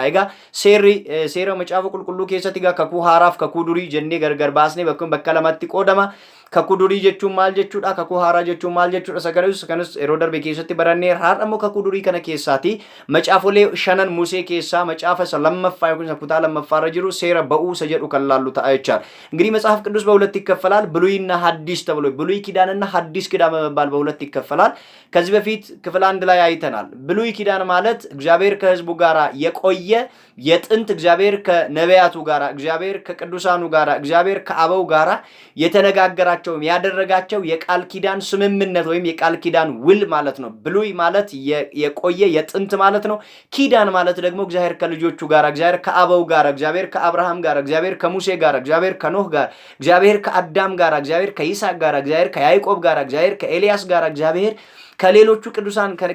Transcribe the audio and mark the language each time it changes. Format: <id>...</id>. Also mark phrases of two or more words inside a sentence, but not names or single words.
<om>Egaa seera macaafa qulqulluu keessatti egaa kakuu haaraaf kakuu durii jennee gargar baasnee bakka lamatti qoodama. Kakuu durii jechuun maal jechuudha? Kakuu haaraa jechuun maal jechuudha? Sagalee yeroo darbe keessatti barannee har'a immoo kakuu durii kana keessaati macaafolee 5 Musee keessaa macaafa isa lammaffaa yookiin kutaa lammaffaarra jiru seera ba'uu isa jedhu kan laallu ta'a jechaadha.</om> <am>እንግዲህ መጽሐፍ ቅዱስ በሁለት ይከፈላል። ብሉይና ሐዲስ ተብሎ ብሉይ ኪዳንና ሐዲስ ኪዳን በመባል በሁለት ይከፈላል። ከዚህ በፊት ክፍል 1 ላይ አይተናል። ብሉይ ኪዳን ማለት እግዚአብሔር ከሕዝቡ ጋራ የቆየ የጥንት እግዚአብሔር ከነቢያቱ ጋራ እግዚአብሔር ከቅዱሳኑ ጋራ እግዚአብሔር ከአበው ጋራ የተነጋገራቸው ያደረጋቸው የቃል ኪዳን ስምምነት ወይም የቃል ኪዳን ውል ማለት ነው። ብሉይ ማለት የቆየ የጥንት ማለት ነው። ኪዳን ማለት ደግሞ እግዚአብሔር ከልጆቹ ጋራ እግዚአብሔር ከአበው ጋራ እግዚአብሔር ከአብርሃም ጋራ እግዚአብሔር ከሙሴ ጋራ እግዚአብሔር ከኖህ ጋራ እግዚአብሔር ከአዳም ጋራ እግዚአብሔር ከይስሐቅ ጋራ እግዚአብሔር ከያዕቆብ ጋራ እግዚአብሔር ከኤልያስ ጋራ እግዚአብሔር ከሌሎቹ ቅዱሳን</am>